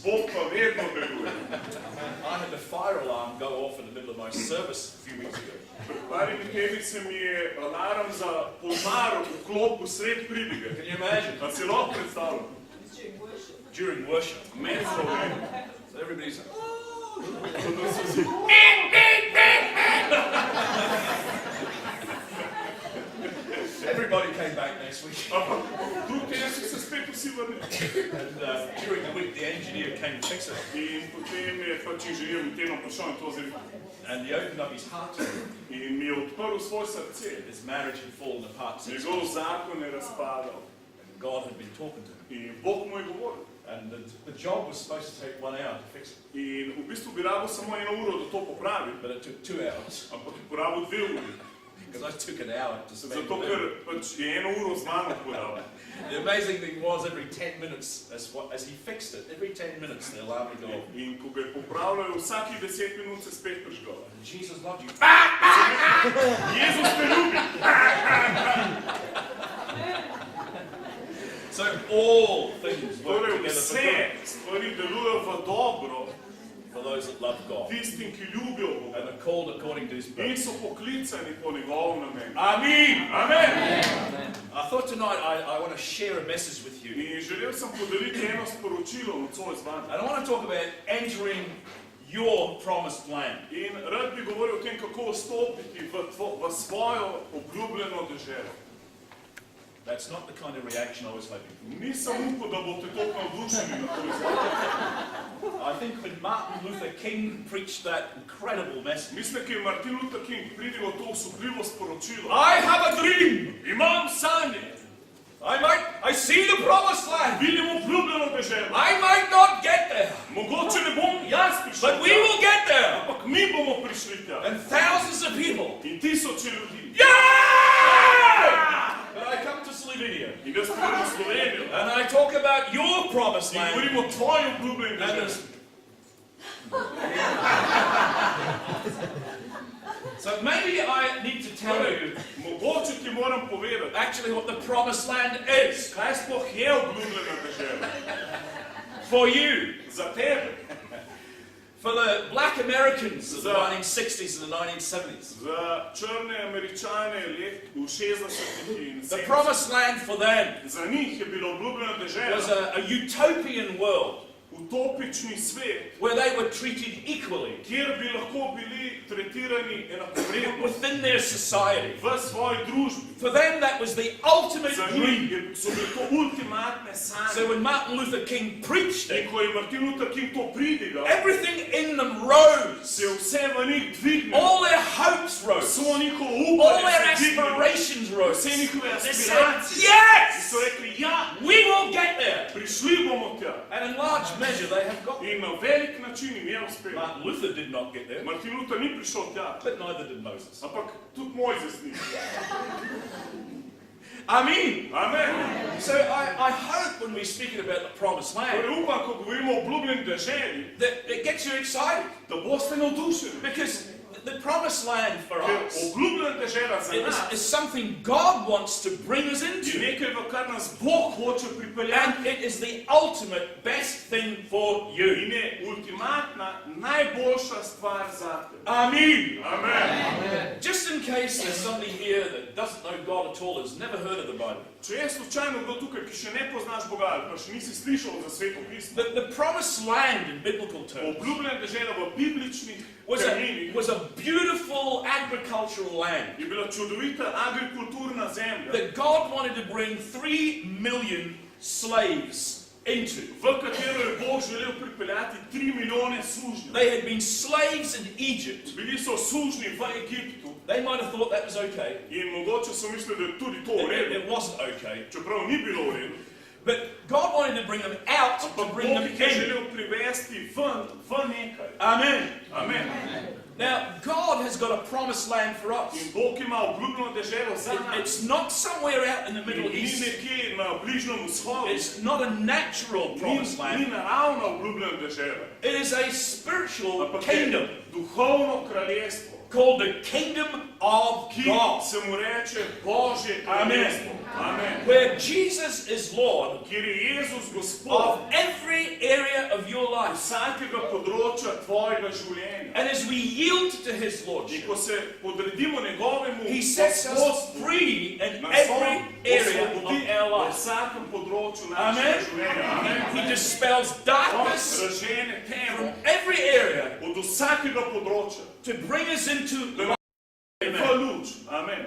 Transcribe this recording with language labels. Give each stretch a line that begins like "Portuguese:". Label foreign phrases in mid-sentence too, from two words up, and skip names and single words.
Slovenian: Bog pa vedno deluje.
English: I had the fire alarm go off in the middle of my service a few weeks ago.
Slovenian: Pred parimi tedni se mi je alarm za požar vklopil sred pridige.
English: Can you imagine?
Slovenian: A si lahko predstavljam?
English: During worship.
Slovenian: Med slovem.
English: So everybody's like,
Slovenian: Zato so si...
English: Everybody came back next week.
Slovenian: Ampak drug teden so se spet vsi vrnili.
English: And during the week, the engineer came to fix it.
Slovenian: In potem je pač inženir v tednu prišel in to zelo.
English: And he opened up his heart to me.
Slovenian: In mi je odprl svoj srce.
English: His marriage had fallen apart since.
Slovenian: Njegov zakon je razpadal.
English: And God had been talking to him.
Slovenian: In Bog mu je govoril.
English: And the job was supposed to take 1 hour to fix it.
Slovenian: In v bistvu bi rabil samo 1 uro, da to popravi.
English: But it took 2 hours.
Slovenian: Ampak je porabil 2 uri.
English: Because I took an hour to spend
Slovenian: Zato, ker pač je 1 uro z mano porabil.
English: The amazing thing was every 10 minutes, as he fixed it, every 10 minutes the alarm would go off.
Slovenian: In ko ga je popravljal, vsakih 10 minut se spet prižgal.
English: Jesus loved you.
Slovenian: Jezus te ljubi!
English: So all things work
Slovenian: Torej
English: together for
Slovenian: vse
English: good
Slovenian: stvari delujejo v dobro
English: for those that love God
Slovenian: tistim, ki ljubijo Boga.
English: and are called according to His
Slovenian: In
English: purpose.
Slovenian: so poklicani po njegovem namenu. Amin! Amen!
English: I thought tonight I want to share a message with you.
Slovenian: In želel sem podeliti eno sporočilo nocoj z vami.
English: And I want to talk about entering your promised land.
Slovenian: In rad bi govoril o tem, kako vstopiti v svojo obljubljeno deželo.
English: That's not the kind of reaction I was hoping for.
Slovenian: Nisem upal, da boste toliko navdušeni na to izvajanje.
English: I think when Martin Luther King preached that incredible message,
Slovenian: Mislim, da je Martin Luther King pridigal to osupljivo sporočilo.
English: I have a dream.
Slovenian: Imam sanje.
English: I see the promised land.
Slovenian: Vidim obljubljeno deželo.
English: I might not get there,
Slovenian: Mogoče ne bom jaz prišel
English: but we will get there.
Slovenian: ampak mi bomo prišli tja.
English: And thousands of people.
Slovenian: In tisoče ljudi.
English: Yeah! But I come to Slovenia.
Slovenian: In jaz pridem v Slovenijo.
English: And I talk about your promised
Slovenian: In
English: land.
Slovenian: govorim o tvoji obljubljeni
English: And
Slovenian: deželi.
English: there's... So maybe I need to tell you
Slovenian: Mogoče ti moram povedati,
English: actually what the promised land is
Slovenian: kaj sploh je obljubljena dežela.
English: for you.
Slovenian: Za tebe.
English: For the black Americans of the 1960s and the 1970s.
Slovenian: Za črne Američane v 60-ih in
English: The
Slovenian: 70-ih.
English: promised land for them
Slovenian: Za njih je bilo obljubljena dežela.
English: was a utopian world
Slovenian: Utopični svet,
English: where they were treated equally
Slovenian: kjer bi lahko bili tretirani enakovredno
English: within their society.
Slovenian: v svoji družbi.
English: For them that was the ultimate
Slovenian: Za
English: dream.
Slovenian: njih so bile to ultimatne
English: So
Slovenian: sanje.
English: when Martin Luther King preached
Slovenian: In
English: it,
Slovenian: ko je Martin Luther King to pridigal,
English: everything in them rose.
Slovenian: se je vse v njih dvignilo.
English: All their hopes rose.
Slovenian: Svo njihovo
English: All their
Slovenian: upanje se je dvignilo.
English: aspirations rose.
Slovenian: Vse njihove
English: They said,
Slovenian: aspiracije.
English: yes! So
Slovenian: rekli, ja,
English: We will get there.
Slovenian: prišli bomo tja.
English: And in large measure they have got there.
Slovenian: In na velik način jim je uspelo.
English: Martin Luther did not get there,
Slovenian: Martin Luther ni prišel tja,
English: but neither did Moses.
Slovenian: ampak tudi Mojzes ni.
English: Amen.
Slovenian: Amen.
English: So I hope when we're speaking about the promised land,
Slovenian: Torej upam, ko govorimo o obljubljeni deželi,
English: that it gets you excited.
Slovenian: da boste navdušeni.
English: Because the promised land for
Slovenian: Ker
English: us
Slovenian: obljubljena dežela za nas
English: is something God wants to bring us
Slovenian: je
English: into.
Slovenian: nekaj, v kar nas Bog hoče pripeljati.
English: And it is the ultimate best thing for you.
Slovenian: In je ultimatna, najboljša stvar za te.
English: Amen.
Slovenian: Amen.
English: Just in case there's somebody here that doesn't know God at all, has never heard of the Bible.
Slovenian: Če je slučajno kdo tukaj, ki še ne poznaš Boga, ali pa še nisi slišal za sveto pismo,
English: The promised land in biblical terms
Slovenian: obljubljena dežela v bibličnih terminih
English: was a beautiful agricultural land
Slovenian: je bila čudovita agrikulturna zemlja,
English: that God wanted to bring 3 million slaves into.
Slovenian: v katero je Bog želel pripeljati 3 milijone sužnjev.
English: They had been slaves in Egypt.
Slovenian: Bili so sužnji v Egiptu
English: They might have thought that was okay.
Slovenian: in mogoče so mislili, da je tudi to v redu,
English: It wasn't okay.
Slovenian: čeprav ni bilo v redu.
English: But God wanted to bring them out to
Slovenian: Ampak
English: bring
Slovenian: Bog
English: them
Slovenian: jih je
English: in.
Slovenian: želel privesti v nekaj.
English: Amen.
Slovenian: Amen.
English: Now, God has got a promised land for us.
Slovenian: In Bog ima obljubljeno deželo za nas.
English: It's not somewhere out in the Middle
Slovenian: Ni
English: East.
Slovenian: nekje na Bližnjem vzhodu.
English: It's not a natural promised
Slovenian: Ni
English: land.
Slovenian: naravna obljubljena dežela.
English: It is a spiritual
Slovenian: Ampak
English: kingdom
Slovenian: je duhovno kraljestvo,
English: called the kingdom of
Slovenian: ki
English: God,
Slovenian: se mu reče Božje
English: Amen.
Slovenian: kraljestvo.
English: Amen. where Jesus is Lord
Slovenian: Kjer je Jezus Gospod
English: of every area of your life.
Slovenian: vsakega področja tvojega življenja.
English: And as we yield to His
Slovenian: In
English: Lordship,
Slovenian: ko se podredimo njegovemu
English: He sets us
Slovenian: gospodstvu,
English: free in
Slovenian: nas
English: every
Slovenian: on
English: area
Slovenian: osvobodi
English: of our
Slovenian: v
English: life.
Slovenian: vsakem področju našega
English: Amen.
Slovenian: življenja.
English: Amen. He dispels
Slovenian: On
English: darkness
Slovenian: razžene temo
English: from every area
Slovenian: od vsakega področja
English: to bring us into life.
Slovenian: v luč.
English: Amen.